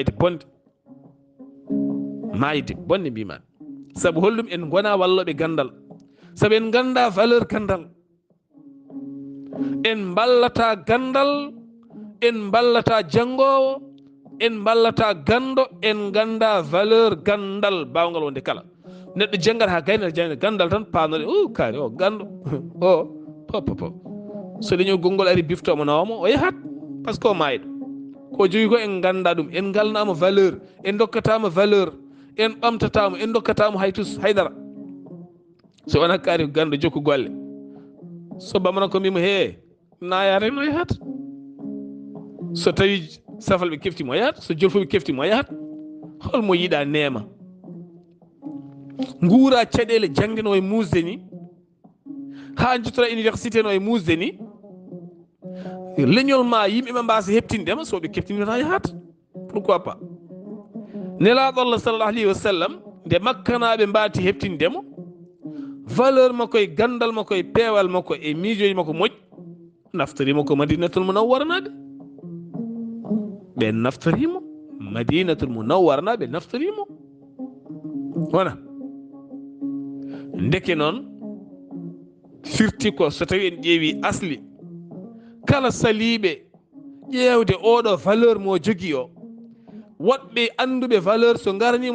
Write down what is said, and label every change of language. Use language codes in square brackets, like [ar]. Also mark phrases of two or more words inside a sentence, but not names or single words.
[ff] maayide bonde mbimami saabu hollum en gona walloɓe gandal saabu en ganda valeur gandal en ballata gandal en ballata jangowo en ballata gando en ganda valeur gandal bawgal wonde kala neɗɗo janggata ha gaynata jangde gandal tan panode kaari o gando o popopo so leñol gongol ari biftomo nawamo o yahat [fr] par ce que [ff] o mayiɗo ko jogui ko en ganda ɗum en galnama valeur en dokkatama valeur en ɓamtatamo en dokkatamo haydara so wona kaari ko gando jokku golle so bamana ko mbimo he nayare no yahat so tawi safalɓe keftimo yahat so jolfuɓe keftimo yahat holmo yiiɗa neema guura caɗele jangde no e musde ni ha jottora université no e musde ni leñol ma yimɓeɓe mbasa heptindema soɓe keftinima yahat [fr] pourquoi pas [ff] nelaɗo Allah [ar] صلى الله عليه وسلم [ff] nde makkanaɓe mbati heptindemo valeur makko e gandal makko e peewal makko e miijoji makko moƴƴi naftorima ko madinatul munawwara naɓe ɓe naftorimo madinatul munawwara naɓe naftorimo wona ndeke noon firti ko so tawi en ƴeewi asli kala saliɓe ƴeewde oɗo valeur mo jogii o woɗɓe annduɓe valeur so ngaranimo